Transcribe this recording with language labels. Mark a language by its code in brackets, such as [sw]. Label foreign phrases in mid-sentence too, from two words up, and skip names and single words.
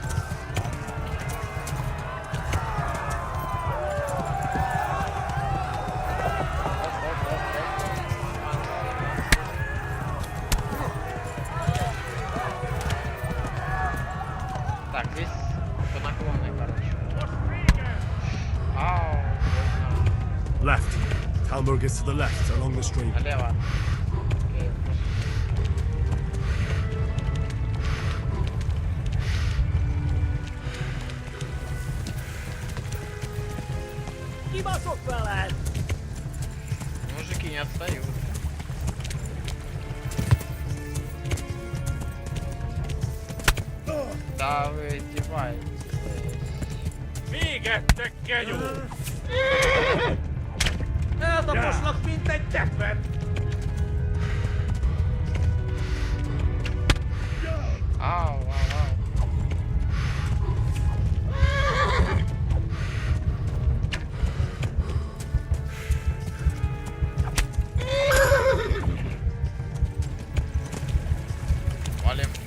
[ru] Так, здесь по наклонной, короче. Ау, [en] Left. Talmberg is to the left, along the stream. [ru] налево. Мужики не отстают. Да вы издеваетесь. [hu] Végettek, genyó! Eltaposlak, mint egy teppet! Ау, ау, ау. [ru] Валим.